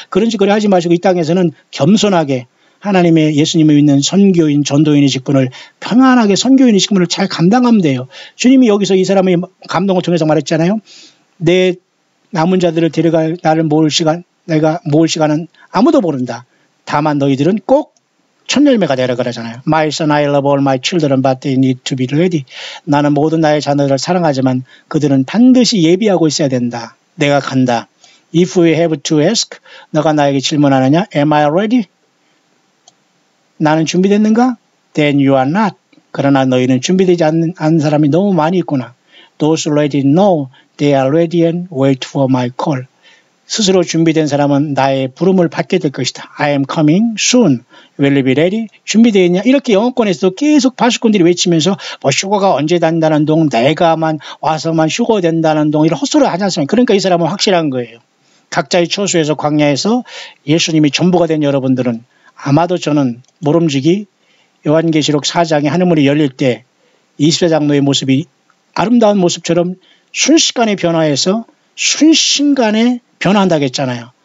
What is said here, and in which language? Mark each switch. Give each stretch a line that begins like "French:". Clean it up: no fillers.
Korean: 그런 짓거리 하지 마시고 이 땅에서는 겸손하게 하나님의 예수님을 믿는 선교인 전도인의 직분을 편안하게 선교인의 직분을 잘 감당하면 돼요. 주님이 여기서 이 사람의 감동을 통해서 말했잖아요. 내 남은 자들을 데려갈 나를 모을 시간 내가 모을 시간은 아무도 모른다. 다만 너희들은 꼭 첫 열매가 되라 그러잖아요.
English: My son, I love all my children, but they need to be ready.
Korean: 나는 모든 나의 자녀들을 사랑하지만 그들은 반드시 예비하고 있어야 된다. 내가 간다.
English: If we have to ask,
Korean: 너가 나에게 질문하느냐?
English: Am I ready?
Korean: 나는 준비됐는가?
English: Then you are not.
Korean: 그러나 너희는 준비되지 않은 사람이 너무 많이 있구나.
English: Those ready know they are ready and wait for my call.
Korean: 스스로 준비된 사람은 나의 부름을 받게 될 것이다.
English: I am coming soon. Will you be ready?
Korean: 준비되어 있냐? 이렇게 영어권에서도 계속 파수꾼들이 외치면서 뭐 휴거가 언제 된다는 동, 내가만 와서만 휴거 된다는 동 이런 헛소리를 하지 않습니까? 그러니까 이 사람은 확실한 거예요. 각자의 처소에서 광야에서 예수님이 전부가 된 여러분들은 아마도 저는 모름지기 요한계시록 4장에 하늘문이 열릴 때 20세 장로의 모습이 아름다운 모습처럼 순식간에 변화해서 순식간에 변화한다고 했잖아요.